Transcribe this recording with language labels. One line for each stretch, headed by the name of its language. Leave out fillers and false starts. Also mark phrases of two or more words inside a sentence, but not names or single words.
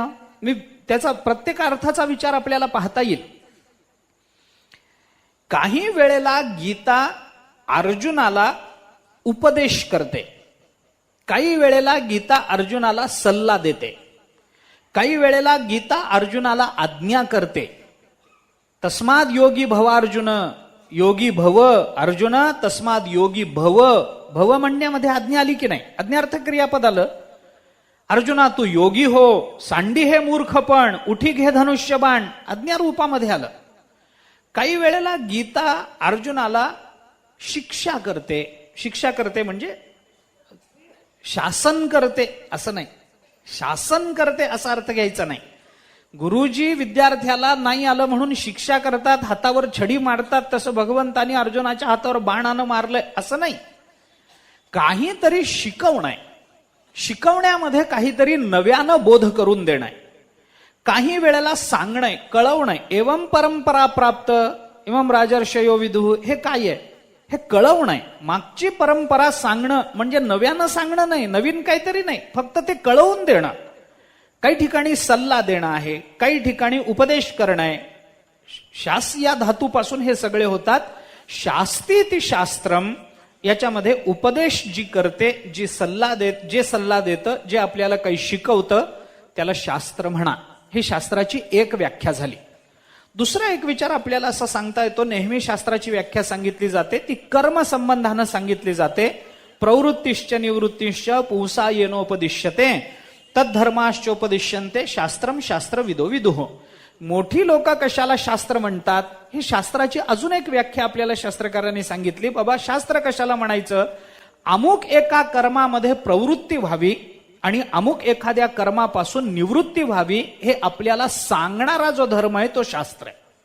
Marathi: मी त्याचा प्रत्येक अर्थाचा विचार आपल्याला पाहता येईल. काही वेळेला गीता अर्जुनाला उपदेश करते, काही वेळेला गीता अर्जुनाला सल्ला देते, काही वेळेला गीता अर्जुनाला आज्ञा करते.
Sanskrit: तस्माद योगी भव अर्जुन, योगी भव अर्जुन, तस्माद योगी भव.
Marathi: भव म्हणण्यामध्ये आज्ञा आली की नाही? आज्ञार्थक क्रियापद आलं. अर्जुना तू योगी हो, सांडी हे मूर्खपण, उठी घे धनुष्यबाण, आज्ञा रूपामध्ये आलं. काही वेळेला गीता अर्जुनाला शिक्षा करते. शिक्षा करते म्हणजे शासन करते असं नाही, शासन करते असा अर्थ घ्यायचा नाही. गुरुजी विद्यार्थ्याला नाही आलं म्हणून शिक्षा करतात, हातावर छडी मारतात, तसं भगवंतानी अर्जुनाच्या हातावर बाणानं मारलंय असं नाही. काहीतरी शिकवणं आहे, शिकवण्यामध्ये काहीतरी नव्यानं बोध करून देणं आहे, काही वेळेला सांगणं आहे, कळवणं आहे.
Sanskrit: एवं परंपरा प्राप्त एवं राजर्षयो विदुः,
Marathi: हे काय आहे? हे कळवणं आहे. मागची परंपरा सांगणं म्हणजे नव्यानं सांगणं नाही, नवीन काहीतरी नाही, फक्त ते कळवून देणं. काही ठिकाणी सल्ला देणं आहे, काही ठिकाणी उपदेश करणं आहे. शास या धातूपासून हे सगळे होतात.
Sanskrit: शास्तीति शास्त्रम, याच्यामध्ये उपदेश जी करते, जी सल्ला देत, जे सल्ला देतं, जे आपल्याला काही शिकवतं, त्याला शास्त्र म्हणा.
Marathi: ही शास्त्राची एक व्याख्या झाली. दुसरा एक विचार आपल्याला असा सांगता येतो, नेहमी शास्त्राची व्याख्या सांगितली जाते ती कर्म संबंधानं सांगितली जाते.
Sanskrit: प्रवृत्तिश्च निवृत्तिश्च पुंसा येनोपदिश्यते तद्धर्माश्चोपदिश्यन्ते शास्त्रम शास्त्रविदो विदुः.
Marathi: मोठी लोक कशाला शास्त्र म्हणतात? ही शास्त्राची अजून एक व्याख्या आपल्याला शास्त्रकारांनी सांगितली. बाबा शास्त्र कशाला म्हणायचं? अमुक एका कर्मामध्ये प्रवृत्ती व्हावी आणि अमुक एखाद्या कर्मापासून निवृत्ती व्हावी, हे आपल्याला सांगणारा जो धर्म आहे तो शास्त्र आहे.